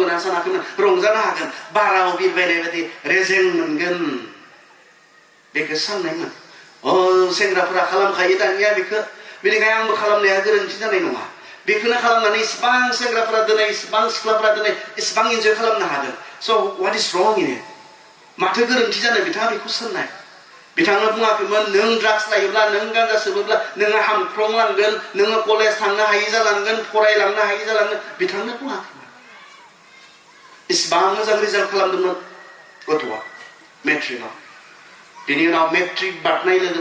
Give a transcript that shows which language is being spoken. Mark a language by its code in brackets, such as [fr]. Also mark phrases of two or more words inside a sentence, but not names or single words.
[brx] होननानै सानाखैमोन रंजानो हागोन बाराव बिरबायनाय बायदि रेजें मोनगोन बेखौ साननायमोन सेंग्राफोरा खालामखायो दानिया बेखौ बेनिखायनो आंबो खालामनाया गोरोन्थि जानाय नङा बेखौनो खालामनानै इसिबां सेंग्राफोरा दिनै इसिबां सिख्लाफोरा दिनै इसिबां इन्जय खालामनो हादों [en] so what is wrong in it [brx] माथो गोरोन्थि जानो बिथाङा बेखौ साननाय बिथाङा बुङाखैमोन नों ड्राग्स लायोब्ला नों गान्जा सोबोब्ला नोङो हामख्रंलांगोन नोङो कलेज थांनो हायै जालांगोन फरायलांनो हायै जालांगोन बिथांनो बुङाखैमोन इसिबां मोजां रिजाल्ट खालामदोंमोन गथ'आ मेट्रिकआव बिनि उनाव मेट्रिक बारनाय लोगो